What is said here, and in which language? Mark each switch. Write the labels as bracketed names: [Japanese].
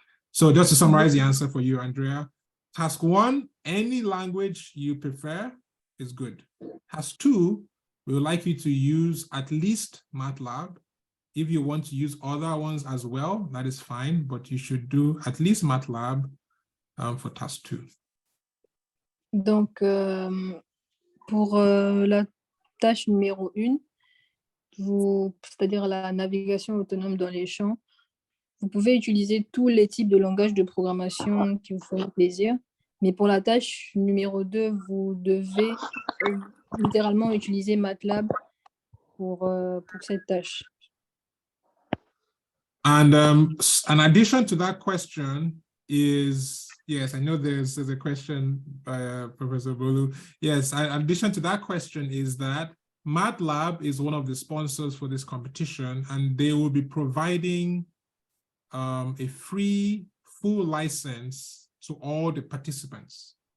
[English] So just to summarize the answer for you, Andrea, task one, any language you prefer is good. Task two, we would like you to use at least MATLAB. If you want to use other ones as well, that is fine, but you should do at least MATLAB for task two. [French] Donc, pour la tâche numéro 1, c'est-à-dire la navigation autonome dans les champs, vous pouvez utiliser tous les types de langages de programmation qui vous feront plaisir. Mais pour la tâche numéro 2, vous devez littéralement utiliser MATLAB pour cette tâche. [English] And an addition to that question is, yes, I know there's a question by Professor Bolu. Yes, in addition to that question is that MATLAB is one of the sponsors for this competition, and they will be providing a free full license to all the participants.